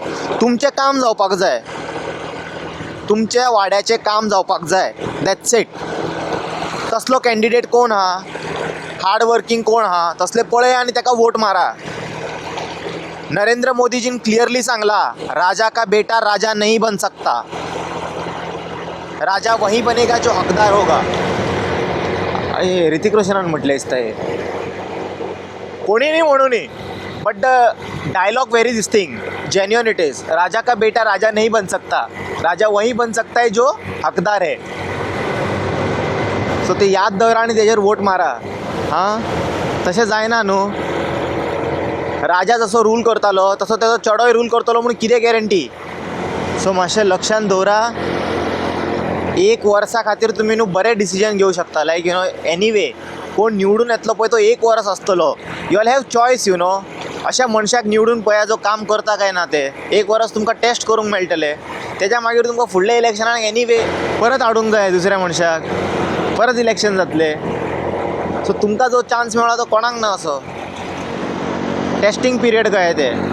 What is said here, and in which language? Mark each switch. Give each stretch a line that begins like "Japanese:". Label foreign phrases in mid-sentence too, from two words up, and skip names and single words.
Konkani: तुमचें काम जावपाक जाय. तुमच्या वाड्याचें काम जावपाक जाय.
English: that's it.
Konkani: तसलो कॅन्डिडेट कोण आहा
English: hard working
Konkani: कोण आहा तसले पळया आनी ताका वोट मारा. नरेंद्र मोदीजीन क्लियरली सांगला
Hindi: राजा का बेटा राजा नहीं बन सकता. राजा वही बनेगा जो हकदार होगा.
Konkani: हे ऋतिक रोशनान म्हटलें दिसता हे. कोणी नी म्हणू नी
English: but the dialogue very this thing genuine it is.
Hindi: राजा का बेटा राजा नहीं बन सकता. राजा वही बन सकता है जो हकदार है.
Konkani: सो ते याद दवरा आनी तेजेर वोट मारा. हां तशें जायना न्हू. राजा जसो रूल करतालो तसो तेजो चेडोय रूल करतलो म्हणून कितें गॅरंटी. सो मातशें लक्षांत दवरा. एक वर्सा खातीर तुमी न्हू बरे डिसिजन घेवं शकता.
English: like you know anyway
Konkani: कोण निवडून येतलो पळय तो एक वर्स आसतलो.
English: you will have choice you know.
Konkani: अशा मनशाक निवडून पळया जो काम करता काय ना ते. एक वर्स तुमकां टेस्ट करूंक मेळटलें. तेच्या मागीर तुमकां फुडल्या इलेक्शनाक एनीवे परत हाडूंक जाय दुसऱ्या मनशाक. परत इलेक्शन जातलें. सो तुमकां जो चान्स मेळ्ळा तो कोणाक ना असो.
English: testing period
Konkani: कहे ते.